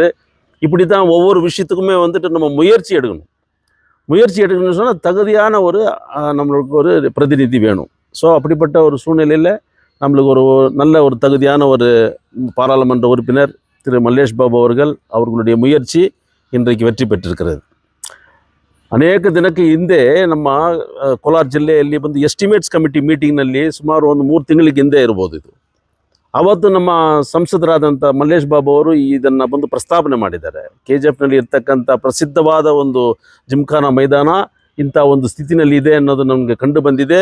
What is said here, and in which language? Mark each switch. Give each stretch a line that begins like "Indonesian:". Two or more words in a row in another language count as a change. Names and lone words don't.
Tamil: இப்படி தான் ஒவ்வொரு விஷயத்துக்குமே வந்துட்டு நம்ம முயற்சி எடுக்கணும்னு சொன்னால் தகுதியான ஒரு நம்மளுக்கு ஒரு பிரதிநிதி வேணும். ஸோ அப்படிப்பட்ட ஒரு சூழ்நிலையில் நம்மளுக்கு ஒரு நல்ல ஒரு தகுதியான ஒரு பாராளுமன்ற உறுப்பினர் திரு மல்லேஷ் பாபு அவர்களுடைய முயற்சி ಇನ್றைக்கு வெற்றி பெற்றிருக்கிறது.
Kannada: ಅನೇಕ ದಿನಕ್ಕೆ ಹಿಂದೆ ನಮ್ಮ ಕೋಲಾರ ಜಿಲ್ಲೆಯಲ್ಲಿ ಬಂದು
English: estimates committee meetingನಲ್ಲಿ
Kannada: ಸುಮಾರು ಒಂದು 3 ತಿಂಗಳಿಗೆ ಹಿಂದೆ ಇರ್ಬೋದು ಇದು. ಅವತ್ತು ನಮ್ಮ ಸಂಸದರಾದಂಥ ಮಲ್ಲೇಶ್ ಬಾಬು ಅವರು ಇದನ್ನು ಬಂದು ಪ್ರಸ್ತಾಪನೆ ಮಾಡಿದ್ದಾರೆ. KGFನಲ್ಲಿ ಇರ್ತಕ್ಕಂಥ ಪ್ರಸಿದ್ಧವಾದ ಒಂದು ಜಿಮ್ಖಾನಾ ಮೈದಾನ ಇಂಥ ಒಂದು ಸ್ಥಿತಿನಲ್ಲಿ ಇದೆ ಅನ್ನೋದು ನಮಗೆ ಕಂಡು ಬಂದಿದೆ.